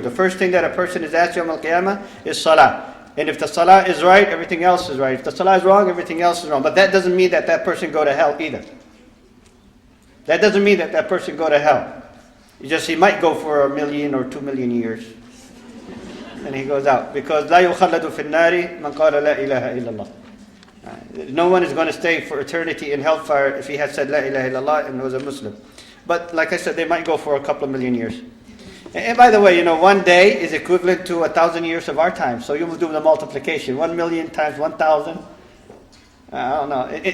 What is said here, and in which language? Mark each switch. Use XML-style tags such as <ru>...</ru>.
<en>The first thing that a person is asked Yawm al-Qiyamah is salah. And if the salah is right, everything else is right. If the salah is wrong, everything else is wrong. But that doesn't mean that that person go to hell either. That doesn't mean that that person go to hell. He might go for 1 million or 2 million years. And he goes out. Because</en> <ar>لا يخلد في النار من قال لا إله إلا الله.</ar> <en>No one is going to stay for eternity in hellfire if he had said La ilaha illallah and was a Muslim. But like I said, they might go for a couple of million years. And by the way, you know, 1 day is equivalent to 1,000 years of our time. So you will do the multiplication. 1 million times 1,000. I don't know.</en>